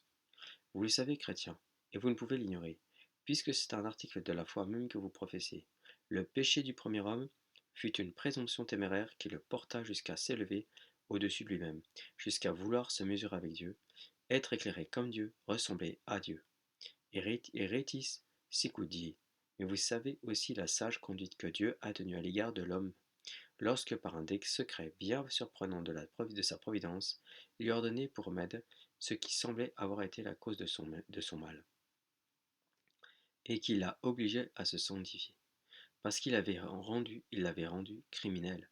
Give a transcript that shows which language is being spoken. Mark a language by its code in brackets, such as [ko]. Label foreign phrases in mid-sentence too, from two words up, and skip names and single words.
[fr] Vous le savez, chrétiens, et vous ne pouvez l'ignorer, puisque c'est un article de la foi même que vous professez. Le péché du premier homme fut une présomption téméraire qui le porta jusqu'à s'élever au-dessus de lui-même, jusqu'à vouloir se mesurer avec Dieu, être éclairé comme Dieu, ressembler à Dieu. [la] Eretis sicut die. [fr] Mais vous savez aussi la sage conduite que Dieu a tenue à l'égard de l'homme lorsque par un secret bien surprenant de sa providence, il lui ordonnait pour remède ce qui semblait avoir été la cause de son mal, et qui l'a obligé à se sanctifier, parce il l'avait rendu criminel.